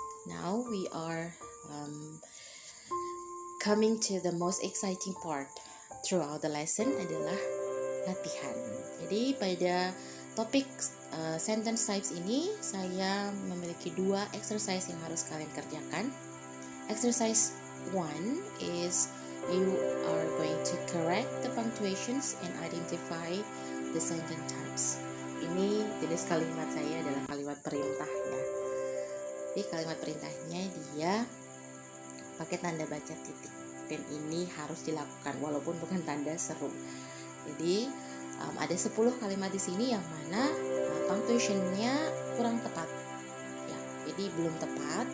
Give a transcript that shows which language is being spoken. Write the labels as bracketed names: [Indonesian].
[English] Now we are coming to the most exciting part throughout the lesson, [Indonesian] adalah latihan. Jadi pada topik sentence types ini saya memiliki 2 exercise yang harus kalian kerjakan. [English] Exercise 1 is you are going to correct the punctuations and identify the sentence types. [Indonesian] Ini jenis kalimat saya adalah kalimat perintah ya. Jadi kalimat perintahnya dia pakai tanda baca titik, dan ini harus dilakukan walaupun bukan tanda seru. Jadi ada 10 kalimat di sini yang mana punctuationnya kurang tepat ya, jadi belum tepat.